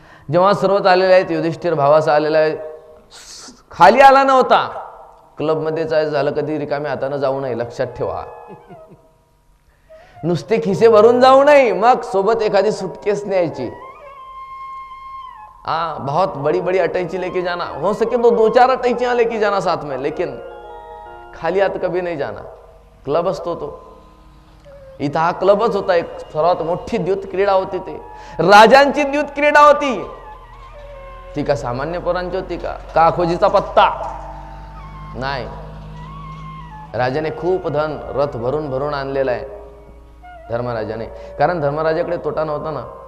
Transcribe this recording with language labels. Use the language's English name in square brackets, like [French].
[Marathi] जेव्हा सर्वच आलेले आहेत, युधिष्ठिर भावाचा आलेला आहे, खाली आला नव्हता. क्लबमध्ये जायचं झालं कधी रिकाम्या हातानं जाऊ नये, लक्षात ठेवा. नुसते खिसे भरून जाऊ नये, मग सोबत एखादी सुटकेस न्यायची. [Hindi] बहुत बड़ी बड़ी अटैची लेके जाना, हो सके तो 2-4 अटैचियां लेके जाना साथ में, लेकिन खाली हात कभी नहीं जाना. [Marathi] क्लब असतो तो, इथं हा क्लबच होता. एक सर्वात मोठी द्यूत क्रीडा होती, ते राजांची द्यूत क्रीडा होती. ती का सामान्य पोरांची होती का खोजीचा पत्ता नाही. राजाने खूप धन रथ भरून भरून आणलेला आहे धर्मराजाने, कारण धर्मराजाकडे तोटा नव्हता ना.